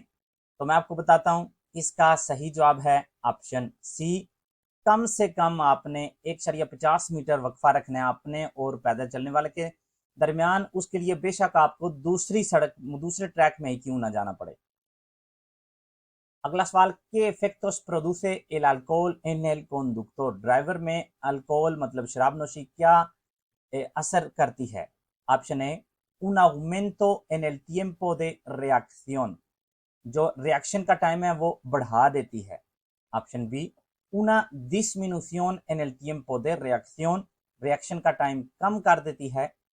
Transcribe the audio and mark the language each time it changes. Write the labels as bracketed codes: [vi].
[hi] तो मैं आपको बताता हूं, इसका सही जवाब है ऑप्शन सी। कम से कम आपने 1.50 मीटर वक्फा रखना है अपने और पैदल चलने वाले के दरमियान। उसके लिए बेशक आपको दूसरे ट्रैक में ही क्यों ना जाना पड़े। [es] अगला सवाल, के efectos produce el alcohol en el conductor? [hi] Driver में अल्कोहल मतलब शराब नोशी क्या असर करती है? Option A, [es] un aumento en el tiempo de reacción, [hi] जो रिएक्शन का टाइम है वो बढ़ा देती है। Option B, [es] una disminución en el tiempo de reacción, [hi] reaction का टाइम कम कर देती है।